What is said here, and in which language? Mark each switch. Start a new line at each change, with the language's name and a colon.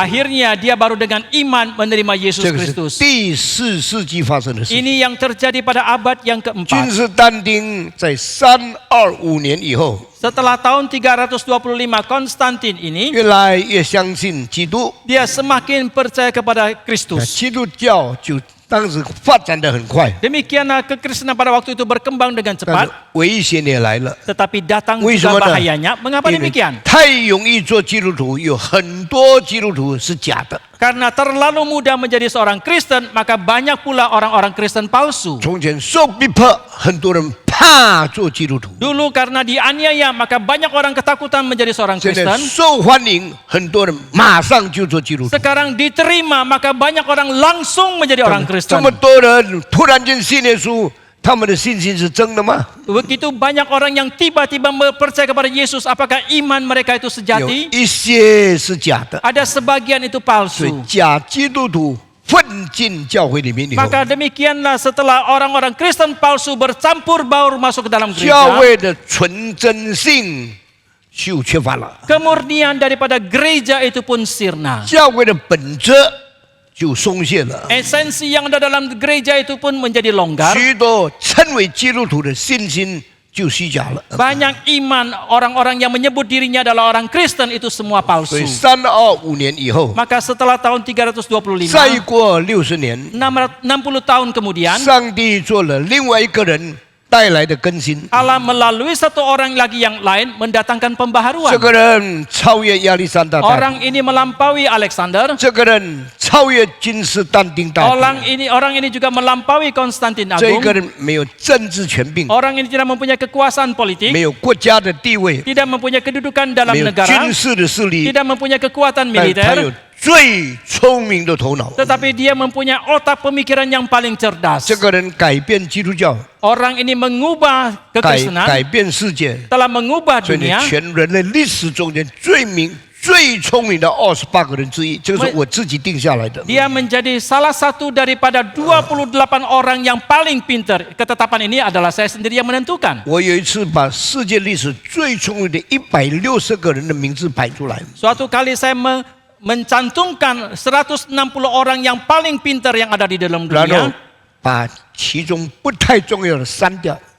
Indonesian: Akhirnya dia baru dengan iman menerima Yesus
Chinese: 这个是
Indonesian: Kristus.
Chinese: 第4世纪发生的事。
Indonesian: Ini yang terjadi pada abad yang
Chinese: 君
Indonesian: keempat.
Chinese: 士但丁在325年以后，
Indonesian: Setelah tahun 325 Konstantin ini,
Chinese: 越来越相信基督，
Indonesian: dia semakin percaya kepada
Chinese: 那
Indonesian: Kristus.
Chinese: 基督教就当时发展得很快，
Indonesian: Demikianlah kekristenan pada waktu itu berkembang dengan
Chinese: 但是
Indonesian: cepat,
Chinese: 危险也来了。
Indonesian: tetapi datang
Chinese: 为什
Indonesian: juga
Chinese: 么呢？
Indonesian: bahayanya. Mengapa
Chinese: 因为
Indonesian: demikian?
Chinese: 太容易做基督徒，有很多基督徒是假的。
Indonesian: Karena terlalu mudah menjadi seorang Kristen, maka banyak pula orang-orang Kristen palsu.
Chinese: 从前受逼迫，很多人怕做基督徒；
Indonesian: Dulu karena dianiaya, maka banyak orang ketakutan menjadi seorang
Chinese: 现在
Indonesian: Kristen.
Chinese: 受欢迎，很多人马上就做基督徒。
Indonesian: Sekarang diterima, maka banyak orang langsung menjadi orang
Chinese: 这
Indonesian: Kristen.
Chinese: 么多人突然间信耶稣，他们的信心是真的吗？
Indonesian: Begitu banyak orang yang tiba-tiba percaya kepada Yesus, apakah iman mereka itu
Chinese: 有
Indonesian: sejati?
Chinese: 一些是假的，
Indonesian: Ada sebagian itu
Chinese: 所以
Indonesian: palsu.
Chinese: 假基督徒混进教会里面以后，
Indonesian: Maka demikianlah setelah orang-orang Kristen palsu bercampur baur masuk ke dalam
Chinese: 教
Indonesian: gereja,
Chinese: 会的纯真性就缺乏了，
Indonesian: kemurnian daripada gereja itu pun sirna.
Chinese: 教会的本质就松懈了。
Indonesian: Esensi yang ada dalam gereja itu pun menjadi longgar.
Chinese: 许多称为基督徒的信心就虚假了。
Indonesian: Banyak iman orang-orang yang menyebut dirinya adalah orang Kristen itu semua
Chinese: 所
Indonesian: palsu.
Chinese: 以325年以后，
Indonesian: Maka setelah tahun 325,
Chinese: 再过60年，
Indonesian: 60 tahun kemudian,
Chinese: 上帝做了另外一个人带来的更新。
Indonesian: Allah melalui satu orang lagi yang lain mendatangkan pembaharuan.
Chinese: 个人超越亚历山大大帝，
Indonesian: Orang ini melampaui Alexander.
Chinese: 这个人超越君士但丁大帝，
Indonesian: Orang ini juga melampaui Konstantin
Chinese: 这
Indonesian: Agung.
Chinese: 个人没有政治权柄，
Indonesian: Orang ini tidak mempunyai kekuasaan
Chinese: 没
Indonesian: politik,
Chinese: 有国家的地位，
Indonesian: tidak mempunyai kedudukan dalam
Chinese: 没有
Indonesian: negara,
Chinese: 军事的势力，
Indonesian: tidak mempunyai kekuatan
Chinese: 但他有
Indonesian: militer,
Chinese: 最聪明的头脑。
Indonesian: tetapi dia mempunyai otak pemikiran yang paling cerdas.
Chinese: 这个人改变基督教，
Indonesian: Orang ini mengubah
Chinese: 改
Indonesian: kekristenan,
Chinese: 变世界，
Indonesian: telah mengubah
Chinese: 所以你
Indonesian: dunia.
Chinese: 全人类历史中间最聪明的28个人之一，这个是我自己定下来的。
Indonesian: Dia menjadi salah satu daripada 28 orang yang paling pintar. Ketetapan ini adalah saya sendiri yang menentukan.
Chinese: 我有一次把世界历史最聪明的160个人的名字排出来，
Indonesian: Suatu kali saya mencantumkan 160 orang yang paling pintar yang ada di dalam
Chinese: 然后
Indonesian: dunia.
Chinese: 把其中不太重要的删掉。